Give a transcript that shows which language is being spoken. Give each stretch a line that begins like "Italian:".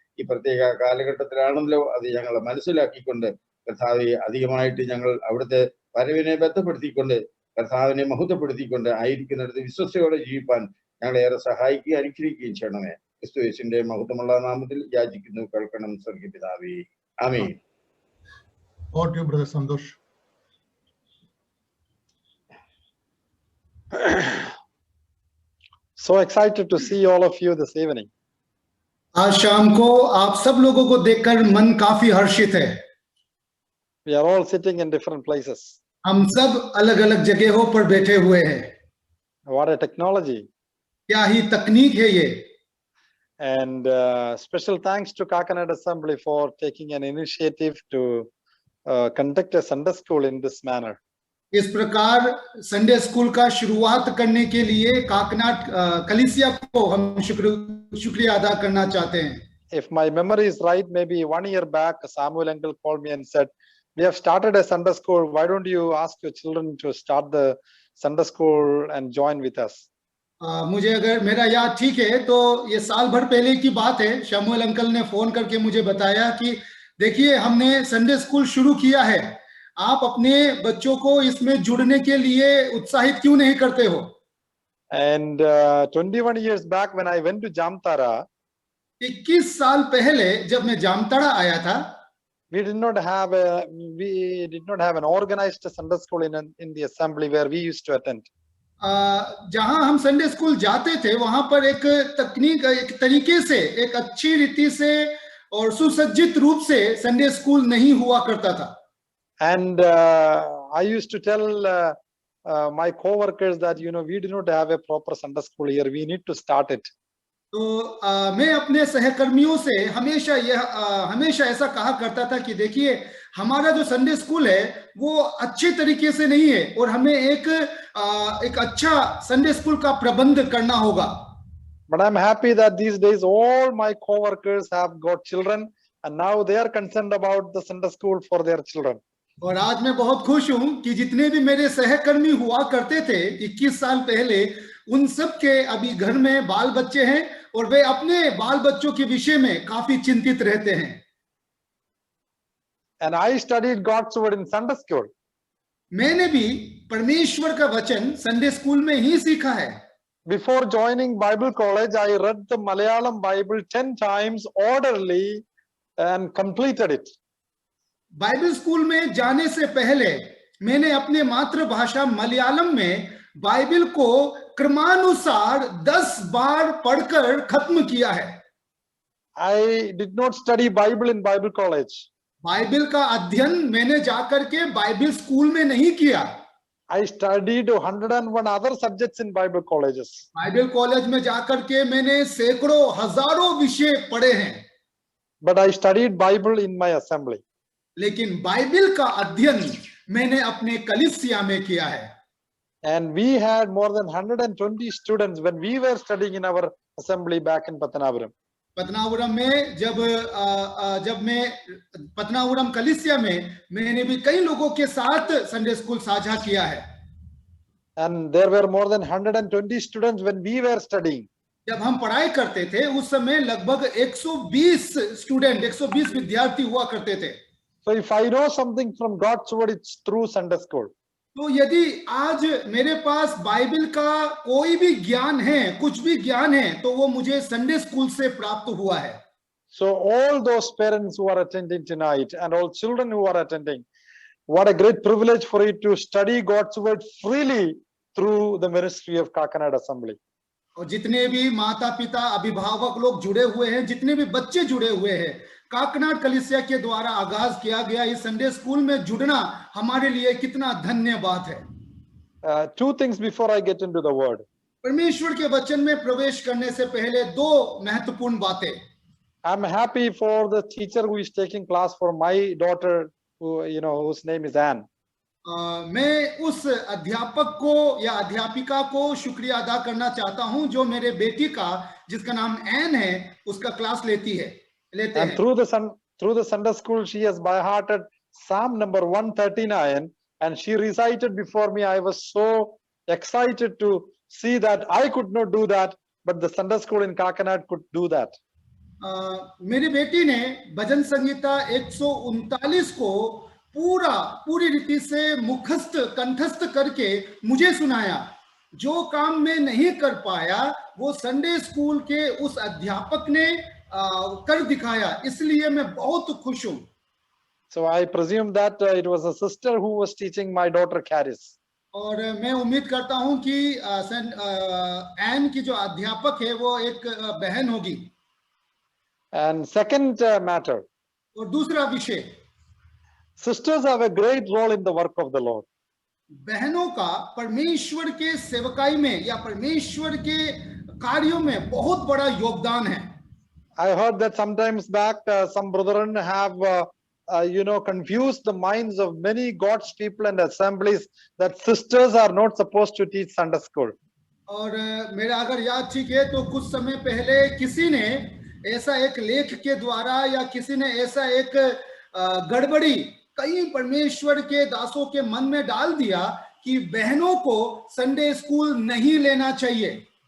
Malayalam: ഈ പ്രത്യേക കാലഘട്ടത്തിലാണല്ലോ അത് ഞങ്ങൾ മനസ്സിലാക്കിക്കൊണ്ട് കർത്താവെ അധികമായിട്ട് ഞങ്ങൾ അവിടുത്തെ വരവിനെ ബന്ധപ്പെടുത്തിക്കൊണ്ട് കർത്താവിനെ മഹത്വപ്പെടുത്തിക്കൊണ്ട് ആയിരിക്കുന്നിടത്ത് വിശ്വസ്തയോടെ ജീവിപ്പാൻ ഞങ്ങളെ ഏറെ സഹായിക്കുകയും അനുഗ്രഹിക്കുകയും ചെയ്യണമേ. ക്രിസ്തു യേശുവിന്റെ മഹത്വമുള്ള നാമത്തിൽ യാചിക്കുന്നു, കേൾക്കണം സ്വർഗ്ഗീയ പിതാവേ. ആമേൻ.
English: Over to you, Brother Santosh. So excited to see all of you this evening.
Hindi: आज शाम को आप सब लोगों को देखकर मन काफी हर्षित है.
English: We are all sitting in different places.
Hindi: हम सब अलग-अलग जगहों पर बैठे हुए हैं.
English: What a technology.
Hindi: क्या ही तकनीक है ये.
English: And special thanks to Kakinada Assembly for taking an initiative to conduct a Sunday school in this manner.
Hindi: इस प्रकार संडे स्कूल का शुरुआत करने के लिए काकनाड कलीसिया को हम शुक्रिया अदा करना चाहते हैं.
English: If my memory is right, maybe 1 year back, Samuel uncle called me and said, "We have started a Sunday school. Why don't you ask your children to start the Sunday school and join with us?"
Hindi: मुझे अगर मेरा याद ठीक है तो ये साल भर पहले की बात है. शमूएल अंकल ने फोन करके मुझे बताया कि देखिए हमने संडे स्कूल शुरू किया है, आप अपने बच्चों को इसमें जुड़ने के लिए उत्साहित क्यों नहीं करते हो.
English: And 21 years back when I went to Jamtara,
Hindi: 21 साल पहले जब मैं जामताड़ा आया था,
English: we did not have an organized Sunday school in the assembly where we used to attend.
Hindi: जहां हम संडे स्कूल जाते थे वहां पर एक तरीके से, एक अच्छी रीति से और सुसज्जित रूप से संडे स्कूल नहीं हुआ करता था.
English: And I used to tell my co-workers that we do not have a proper Sunday school here. We need to start it.
Hindi: तो मैं अपने सहकर्मियों से हमेशा ऐसा कहा करता था कि देखिए हमारा जो संडे स्कूल है वो अच्छे तरीके से नहीं है और हमें एक अच्छा संडे स्कूल का प्रबंध करना होगा.
English: But I'm happy that these days all my co-workers have got children and now they are concerned about the Sunday school for their children.
Hindi: और आज मैं बहुत खुश हूं कि जितने भी मेरे सहकर्मी हुआ करते थे 21 साल पहले, उन सब के अभी घर में बाल बच्चे हैं और वे अपने बाल बच्चों के विषय में काफी चिंतित रहते हैं.
English: And I studied God's word in Sunday school.
Hindi: मैंने भी परमेश्वर का वचन संडे स्कूल में ही सीखा है.
English: Before joining Bible college, I read the Malayalam Bible 10 times orderly and completed it.
Hindi: Bible school में जाने से पहले मैंने अपने मातृभाषा मलयालम में बाइबल को क्रमानुसार 10 बार पढ़कर खत्म किया है.
English: I did not study Bible in Bible college.
Hindi: Bible का अध्ययन मैंने जाकर के बाइबल स्कूल में नहीं किया.
English: I studied 101 other subjects in Bible colleges.
Hindi: Bible college में जाकर के मैंने सैकड़ों हजारों विषय पढ़े हैं.
English: But I studied Bible in my assembly.
Hindi: लेकिन बाइबल का अध्ययन मैंने अपने कलीसिया में किया है.
English: And we had more than 120 students when we were studying in our assembly back in Patanapuram.
Hindi: पतनापुरम में जब मैं पतनापुरम कलीसिया में मैंने भी कई लोगों के साथ संडे स्कूल साझा किया है.
English: And there were more than 120 students when we were studying.
Hindi: जब हम पढ़ाई करते थे उस समय लगभग 120 विद्यार्थी हुआ करते थे.
English: So if I know something from God's word, it's through Sunday school.
Hindi: तो यदि आज मेरे पास बाइबल का कोई भी ज्ञान है, कुछ भी ज्ञान है, तो वो मुझे संडे स्कूल से प्राप्त हुआ है.
English: So all those parents who are attending tonight and all children who are attending, what a great privilege for you to study God's word freely through the ministry of Kakinada Assembly.
Hindi: और जितने भी माता पिता अभिभावक लोग जुड़े हुए हैं, जितने भी बच्चे जुड़े हुए हैं, काकनाड कलीसिया के द्वारा आगाज किया गया इस संडे स्कूल में जुड़ना हमारे लिए कितना धन्य बात है.
English: Two things before I get into the word.
Hindi: परमेश्वर के वचन में प्रवेश करने से पहले दो महत्वपूर्ण बातें.
English: I'm happy for the teacher who is taking class for my daughter, whose name is Anne.
Hindi: मैं उस अध्यापक को या अध्यापिका को शुक्रिया अदा करना चाहता हूं जो मेरे बेटी का, जिसका नाम एन है, उसका क्लास लेते हैं.
English: And through the Sunday school, she has by hearted Psalm number 139, and she recited before me. I was so excited to see that I could not do that, but the Sunday school in Kakinad could do that.
Hindi: मेरी बेटी ने भजन संहिता 139 को पूरी रीति से कंठस्थ करके मुझे सुनाया। जो काम मैं नहीं कर पाया वो संडे स्कूल के उस अध्यापक ने कर दिखाया, इसलिए मैं बहुत खुश हूं।
English: So I presume that it was a sister who was teaching my daughter Caris.
Hindi: और मैं उम्मीद करता हूं कि एन की जो अध्यापक है वो एक बहन होगी।
English: And second matter,
Hindi: और दूसरा विषय,
English: sisters have a great role in the work of the Lord.
Hindi: बहनों का परमेश्वर के सेवकाई में या परमेश्वर के कार्यों में बहुत बड़ा योगदान है।
English: I heard that sometimes back some brethren have confused the minds of many God's people and assemblies that sisters are not supposed to teach Sunday school.
Hindi: और मेरा अगर याद ठीक है तो कुछ समय पहले किसी ने ऐसा एक लेख के द्वारा या किसी ने ऐसा एक गड़बड़ी कई परमेश्वर के दासों के मन में डाल दिया कि बहनों को संडे स्कूल नहीं लेना चाहिए।